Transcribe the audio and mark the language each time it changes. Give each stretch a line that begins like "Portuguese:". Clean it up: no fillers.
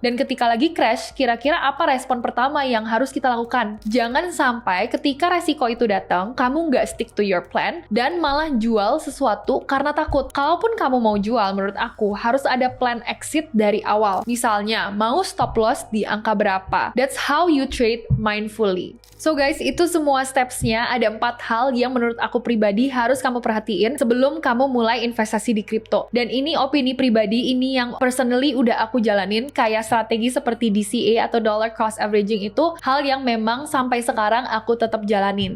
Indonesian: Dan ketika lagi crash, kira-kira apa respon pertama yang harus kita lakukan? Jangan sampai ketika resiko itu datang, kamu nggak
English: stick to your plan
Indonesian: dan malah jual sesuatu karena takut. Kalaupun kamu mau jual, menurut aku harus ada plan exit dari awal. Misalnya, mau stop loss di angka berapa.
English: That's how you trade mindfully.
Indonesian: So guys, itu semua steps-nya. Ada 4 hal yang menurut aku pribadi harus kamu perhatiin sebelum kamu mulai investasi di kripto. Dan ini opini pribadi, ini yang personally udah aku jalanin, kayak strategi seperti DCA atau dollar cost averaging itu hal yang memang sampai sekarang aku tetap jalanin.